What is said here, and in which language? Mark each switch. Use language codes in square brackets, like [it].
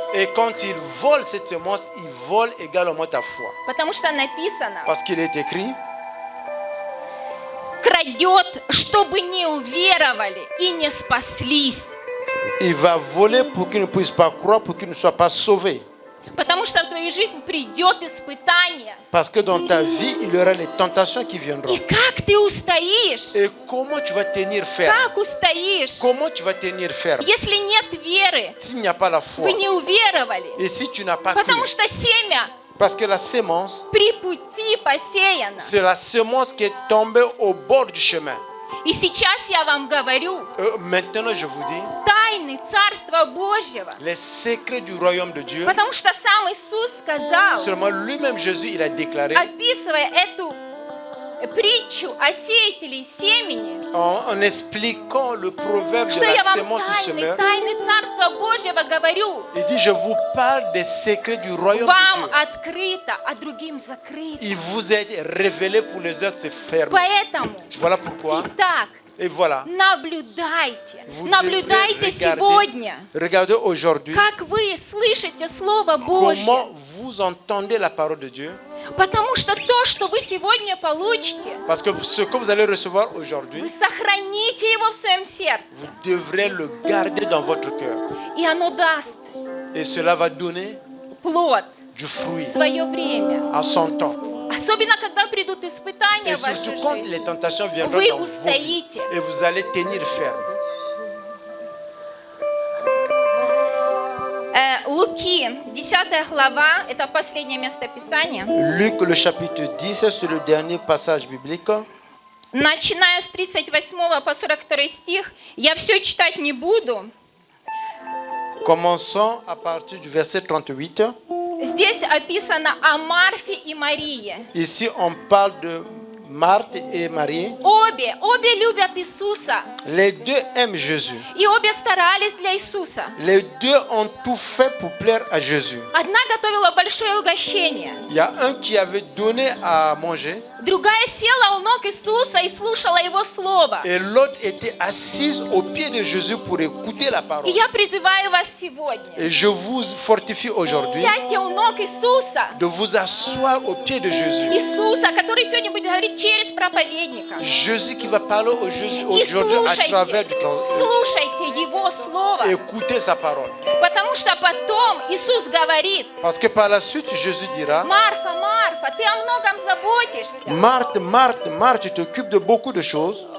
[fr] Et quand il vole cette sémence, il vole également ta foi. [ru] Потому что написано, [fr] Parce qu'il est écrit, [ru] крадет, чтобы не уверовали и не спаслись. [fr] il va voler pour qu'ils ne puissent pas croire, pour qu'ils ne soient pas sauvés. [ru] Потому что в твою жизнь придет испытание. [fr] Parce que dans ta vie, il y aura les tentations qui viendront. [ru] И как ты устоишь? [fr] Et comment tu vas tenir ferme? [ru] Как устоишь? [fr] Comment tu vas tenir ferme? [ru] Если нет веры, [fr] S'il n'y a pas la foi, [ru] вы не уверовали. [fr] et si tu n'as pas cru, [ru] Потому что семя [fr] parce que la sémence, [ru] при пути посеяно. [fr] c'est la sémence qui est tombée au bord du chemin. [ru] И сейчас я вам говорю, [fr] Maintenant, je vous dis, [ru] тайны Царства Божьего. [fr] les secrets du royaume de Dieu, [ru] Потому что сам Иисус сказал, [fr] seulement lui-même Jésus, il a déclaré, [ru] описывая эту притчу о сеятеле семени, [fr] en expliquant le proverbe de [ru] что я [fr] la [ru] вам [fr] sémence du semeur, [ru] тайны Царства Божьего говорю. [fr] il dit, je vous parle des secrets du royaume de [ru] Вам [fr] Dieu. [ru] открыто, а другим закрыто. [fr] Il vous est révélé pour les autres, c'est fermé. [ru] Поэтому, [fr] Voilà pourquoi. [ru] итак, [fr] Et voilà. [ru] наблюдайте. [fr] Vous [ru] Наблюдайте сегодня, [fr] regardez aujourd'hui [ru] как вы слышите Слово Божье. [fr] comment vous entendez la parole de Dieu. [ru] Потому что то, что вы сегодня получите, [fr] Parce que ce que vous allez recevoir aujourd'hui, [ru] вы сохраните его в своем сердце. [fr] vous devrez le garder dans votre cœur. [ru] И оно даст [fr] Et cela va donner [ru] плод [fr] du fruit [ru] в свое время. [fr] à son temps. [ru] Особенно, когда придут испытания [fr] Et [ru] в вашу [fr] surtout quand [ru] жизнь. [fr] les tentations viendront [ru] Вы [fr] dans vos vies. [ru] устоите. [fr] Et vous allez tenir ferme. [ru] Луки, 10 глава, это последнее место Писания. [fr] Luc, le chapitre 10, c'est le dernier passage biblique. [ru] Начиная с 38 по 42 стих, я все читать не буду. [fr] Commençons à partir du verset 38. [ru] Здесь описано о Марфе и Марии. [fr] Ici, on parle de Marthe et Marie. [ru] Обе любят Иисуса. [fr] Les deux aiment Jésus. [ru] И обе старались для Иисуса. [fr] Les deux ont tout fait pour plaire à Jésus. [ru] Одна готовила большое угощение, [fr] Il y a un qui avait donné à manger, [ru] другая села у ног Иисуса и слушала Его Слово. [fr] Et l'autre était assise au pied de Jésus pour écouter la parole. [ru] И я призываю вас сегодня. [fr] Et je vous fortifie aujourd'hui [ru] Сядьте у ног Иисуса. [fr] de vous asseoir au pied de Jésus. [ru] Иисуса, который сегодня будет говорить через проповедника. [fr] Jésus qui va parler [ru] И [fr] aujourd'hui à travers du [ru] слушайте Его Слово. [fr] Écoutez sa parole. [ru] Потому что потом Иисус говорит: [fr] Parce que par la suite, Jésus dira, [ru] Марфа, Марфа, ты о многом заботишься, [fr] Marthe, Marthe, Marthe, tu t'occupes de beaucoup de choses.